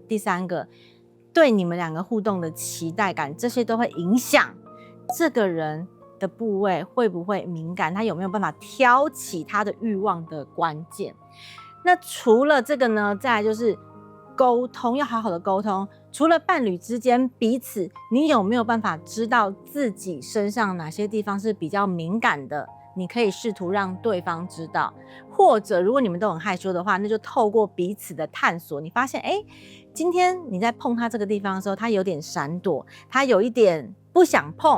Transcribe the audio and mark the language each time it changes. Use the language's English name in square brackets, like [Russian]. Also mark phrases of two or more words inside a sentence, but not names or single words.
[Chinese] 第三個，對你們兩個互動的期待感，這些都會影響這個人的部位會不會敏感，他有沒有辦法挑起他的慾望的關鍵。那除了這個呢，再來就是溝通，要好好的溝通。除了伴侶之間彼此，你有沒有辦法知道自己身上哪些地方是比較敏感的？你可以試圖讓對方知道，或者如果你們都很害羞的話，那就透過彼此的探索，你發現今天你在碰他這個地方的時候，他有點閃躲，他有一點不想碰。